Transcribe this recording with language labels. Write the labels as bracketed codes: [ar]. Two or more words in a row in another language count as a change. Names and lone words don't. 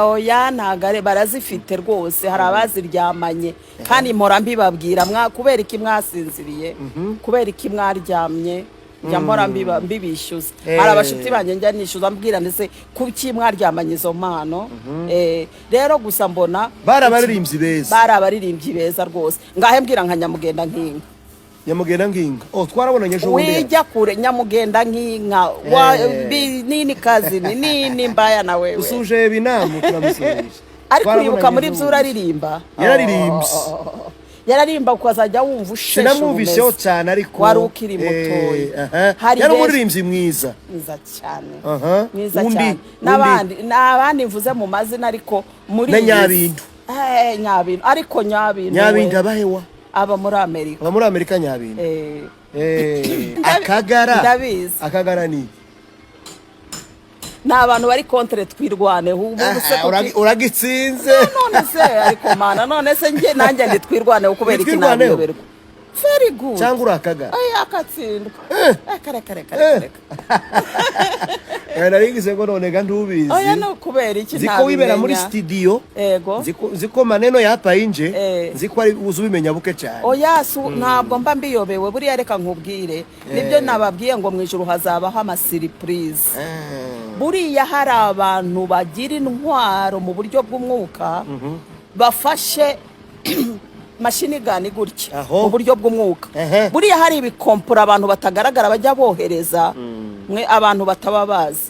[rw] oya ntagare barazifite rwose hari abaziryamanye kandi mpora mbibabwira kubera iki mwasinziriye kubera iki mwaryamye njya mpora mbibishyuza hari abashuti banjye njya nishyuza mbwira ndetse kuki mwaryamanye izo mpano rero gusa mbona barabaririmbyi beza rwose ngahe mbwira nka Nyamugenda nk'inka twarabonanye ejo bundi wijya kure Nyamugenda nk'inka [sw] nini kazi nini mbaya na wewe [rw] usuje binamu turamusubiza ariko uribuka muri byo uraririmba yararimba ukazajya wumva usheshe sinamwumvisheho cyane ariko wari ukiri mutoya yari umuririmbyi mwiza cyane n'abandi mvuze mu mazina ariko muri Nyabindu ariko Nyabindu abahewa aba muri Amerika Nyabindu Akagara ni abantu bari kontre twirwane uragitsinze none se ariko mana none se nge nanjye ndi twirwane ukubera iki nabiyoberwa [en] very good [rw] cyangwa urakagara akatsindwa kare narigize ngo none ga ndubizi oya no kubera iki ziko wibera muri studio ziko maneno yapa inje ziko ari uzubimenya buke cyane oya ntabwo mba mbiyobewe buri reka nkubwire nibyo nababwiye ngo mwijuru hazabaho ama surprise buriya hari abantu bagira intwaro mu buryo bw'umwuka bafashe [sw] mashini gani [rw] gutya mu buryo bw'umwuka buriya hari ibikompura abantu batagaragara bajya bohereza mwe abantu bataba bazi